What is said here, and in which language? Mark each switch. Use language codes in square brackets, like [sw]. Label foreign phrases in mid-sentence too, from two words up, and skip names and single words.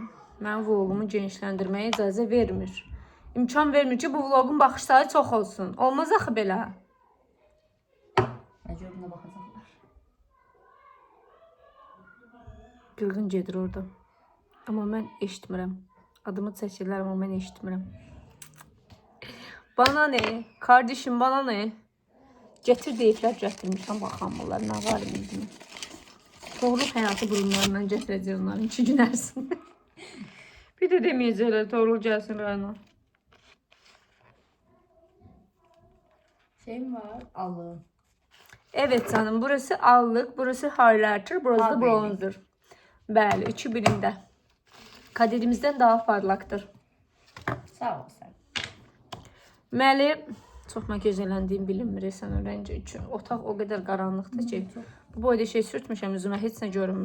[az] Mənim vlogumu genişləndirməyə icazə vermir. İmkan vermir ki, bu vlogun baxışları çox olsun. Olmaz axı belə. Məcbur buna baxacaqlar. Qırğın gedir orada. Amma mən eşitmirəm. Adımı çəkirlər, amma mən eşitmirəm. [tr] Bana ne? Kardeşim bana ne? [az] Getir deyiblər, gətirmişəm, baxamırlar. Nə var bizim? Toğrul həyatı burunlarından gətirəcək onların 2 gün ərzində. Bir də deməyəcəklər, Toğrul gəlsin rayona. Şeyim var, allı. [tr] Evet canım, burası allık, burası highlighter, burası da bronzer. [az] Bəli, 3'ü birində. Kaderimizdən daha parlaqdır. Sağ ol sən. Məli, çox makyaj eləndiyim bilinmir, sən o rəngi üçün. Otaq o qədər qaranlıqdır ki, bu boyda şey sürtmüşəm üzümə, heç nə görünmür.